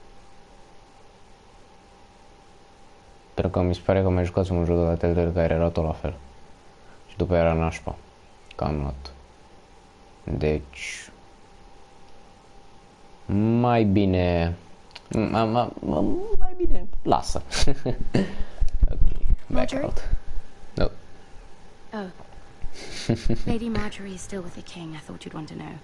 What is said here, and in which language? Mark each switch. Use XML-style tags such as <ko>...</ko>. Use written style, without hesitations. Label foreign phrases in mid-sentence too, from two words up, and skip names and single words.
<ro>Pentru că mi se pare că mai jucasem un joc de la Telltale care era tot la fel. Și după era nașpa. Că am luat. Deci... Mai bine... Mai bine... Lasă.</ro> <en>Okay, back out. No. Oh. Lady Marjorie is still with the king. I thought you'd want to know.</en>